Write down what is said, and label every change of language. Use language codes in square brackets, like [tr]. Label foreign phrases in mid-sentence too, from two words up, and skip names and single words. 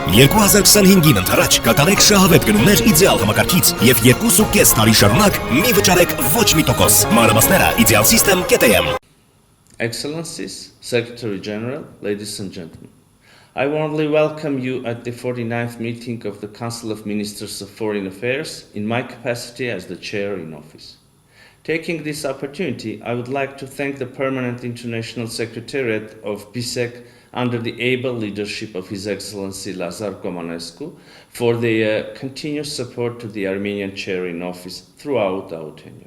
[hy] 2025-ին ընթരാճ կատարեք շահավետ գնումներ իդեալ համակարգից եւ 2.5 տարի շարունակ մի վճարեք ոչ մի տոկոս։ Մանրամասները idealsystem.am. [en] Excellencies, Secretary General, ladies and gentlemen, I warmly welcome you at the 49th meeting of the Council of Ministers of Foreign Affairs in my capacity as the chair in office. Taking this opportunity, I would like to thank the Permanent International Secretariat of BISEC under the able leadership of His Excellency Lazar Comanescu for their continuous support to the Armenian chair in office throughout our tenure.